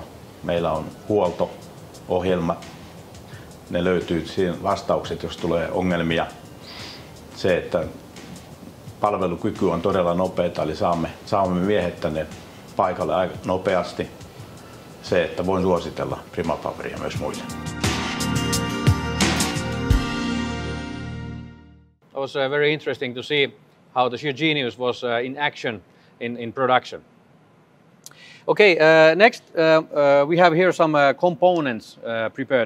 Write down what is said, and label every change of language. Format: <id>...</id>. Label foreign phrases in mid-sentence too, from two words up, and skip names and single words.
<fi>Meillä on huolto-ohjelmat. Ne löytyy siinä vastaukset, jos tulee ongelmia. Se, että palvelukyky on todella nopeata, eli saamme miehet tänne paikalle aika nopeasti. Se, että voin suositella Prima Poweria myös muille.</fi> <en>It was very interesting to see how the Shear Genius was in action in production. Okay, next we have here some components prepared.</en>